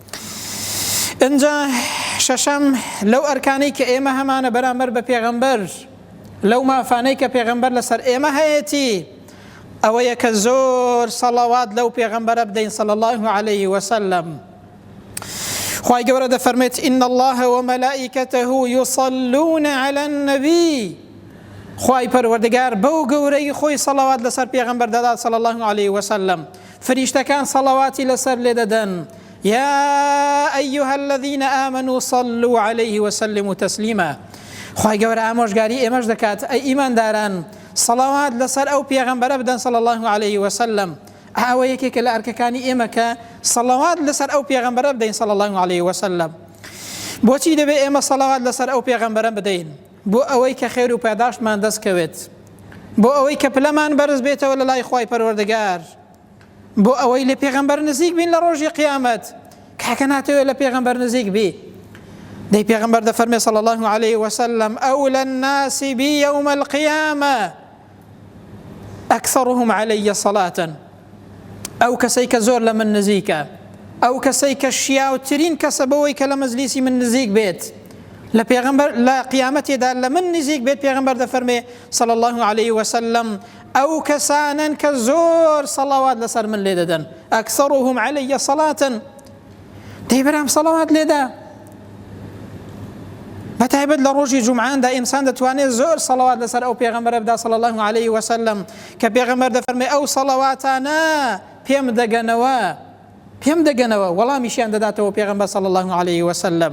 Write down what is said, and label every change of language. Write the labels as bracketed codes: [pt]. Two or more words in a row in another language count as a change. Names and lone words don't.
[ckb] اینجا شەشەم لەو ئەرکانەی کە ئێمە هەمانە بەرامبەر بە پێغەمبەر، لەو مافانەی کە پێغەمبەر لەسەر ئێمە هەیەتی، ئەوەیە کە زۆر سەڵاوات لەو پێغەمبەرە بدەین [ar] صلی الله عليه وسلم. [ckb] خوای گەورە دەفەرمێت [ar] إن الله وملائكته يصلون على النبي. [ckb] خوای پەروەردگار بەو گەورەی خۆی سەڵاوات لەسەر پێغەمبەر دەدات [ar] صلی الله عليه وسلم، [ckb] فریشتەکان سەڵاواتی لەسەر لێ دەدەن. [ar] يا أيها الذين آمنوا صلوا عليه وسلموا تسليما. [ckb] خوای گەورە ئامۆژگاری ئێمەش دەکات، ئەی ئیمانداران سەڵاوات لەسەر ئەو پێغەمبەرە بدەن [ar] صلی الله عليه وسلم. [ckb] ئەوە یەکێکە لە ئەرکەکانی ئێمە کە سەڵاوات لەسەر ئەو پێغەمبەرە بدەین [ar] صلی الله عليه وسلم. [ckb] بۆچی دەبێت ئێمە سەڵاوات لەسەر ئەو پێغەمبەرە بدەین؟ بۆ ئەوەی کە خێر و پاداشتمان دەستکەوێت، بۆ ئەوەی کە پلەمان بەرز بێتەوە لە لای خوای پەروەردگار، بۆ ئەوەی لە پێغەمبەر نزیک بین لە ڕۆژی قیامەت. کاکە ناتەوێت لە پێغەمبەر نزیک بی. دەی پێغەمبەر دەفەرمێ [ar] صلی الله عليه وسلم أولى الناس بي يوم القيامة أكثرهم علي صلاة. [ckb] ئەو کەسەی کە زۆر لە من نزیکە، ئەو کەسەی کە شیاوترین کەسە بەوەی کە لە مەجلیسی من نزیک بێت لە پێغەمبەر لە قیامەتێدا لە من نزیک بێت. پێغەمبەر دەفەرمێ [ar] صلی الله عليه وسلم [ckb] ئەو کەسانن کە زۆر سەڵاوات لەسەر من لێ دەدەن، [ar] ئەکثەرهم علي صلاة. [ckb] دەی بەرام سەڵاوات لێدا، بەتایبەت لە ڕۆژی جومعاندا ئینسان دەتوانێت زۆر سەڵاوات لەسەر ئەو پێغەمبەرە بدا [ar] صلی الله عليه وسلم، [ckb] کە پێغەمبەر دەفەرمێ ئەو سەڵاواتانە پێم دەگەنەوە وەڵامیشیان دەداتەوە پێغەمبەر [ar] صلی الله عليه وسلم.